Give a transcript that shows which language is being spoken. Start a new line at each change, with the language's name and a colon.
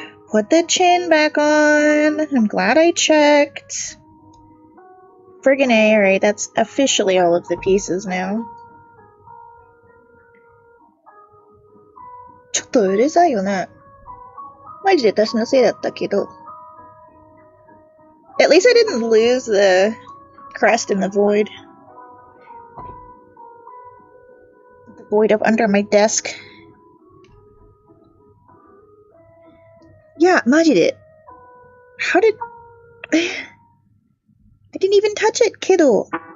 English: Put the chin back on. I'm glad I checked. Friggin' A, alright, that's officially all of the pieces now.
Japanese: ちょっとうるさいよね。マジで私のせいだったけど。
English: At least I didn't lose the crest in the void. The void up under my desk. Yeah,
Japanese: マジで。
English: How did... I didn't even touch it,
Japanese: けど。